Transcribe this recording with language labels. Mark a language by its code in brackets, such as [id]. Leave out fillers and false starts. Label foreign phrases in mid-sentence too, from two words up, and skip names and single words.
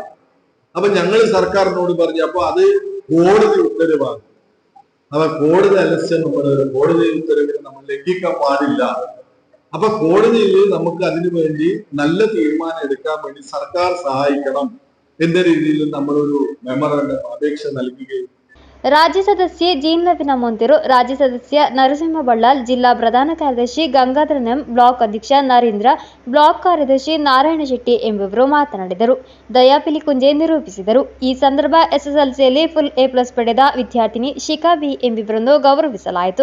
[ml] അപ്പൊ ഞങ്ങൾ സർക്കാരിനോട് പറഞ്ഞു, അപ്പൊ അത് കോടതി ഉത്തരവാണ്. അപ്പൊ കോടതി അലക്ഷ്യം കോടതി ഉത്തരവിനെ നമ്മൾ ലംഘിക്കാൻ പാടില്ല. അപ്പൊ കോടതിയിൽ നമുക്ക് അതിനു വേണ്ടി നല്ല തീരുമാനം എടുക്കാൻ വേണ്ടി സർക്കാർ സഹായിക്കണം എന്ന രീതിയിൽ നമ്മളൊരു മെമ്മോറാണ്ടം അപേക്ഷ നൽകുകയും [kn] ರಾಜ್ಯ ಸದಸ್ಯೆ ಜೀನ್ಲವಿನ ಮೊಂತೆರು, ರಾಜ್ಯ ಸದಸ್ಯ ನರಸಿಂಹ ಬಳ್ಳಾಲ್, ಜಿಲ್ಲಾ ಪ್ರಧಾನ ಕಾರ್ಯದರ್ಶಿ ಗಂಗಾಧರ ನೆಂ, ಬ್ಲಾಕ್ ಅಧ್ಯಕ್ಷ ನರೇಂದ್ರ, ಬ್ಲಾಕ್ ಕಾರ್ಯದರ್ಶಿ ನಾರಾಯಣ ಶೆಟ್ಟಿ ಎಂಬುವರು ಮಾತನಾಡಿದರು. ದಯಾಪಿಲಿಕುಂಜೆ ನಿರೂಪಿಸಿದರು. ಈ ಸಂದರ್ಭ ಎಸ್ಎಸ್ಎಲ್ಸಿಯಲ್ಲಿ ಫುಲ್ A+ ಪಡೆದ ವಿದ್ಯಾರ್ಥಿನಿ ಶಿಖಾ ಬಿ ಎಂಬುವರನ್ನು ಗೌರವಿಸಲಾಯಿತು.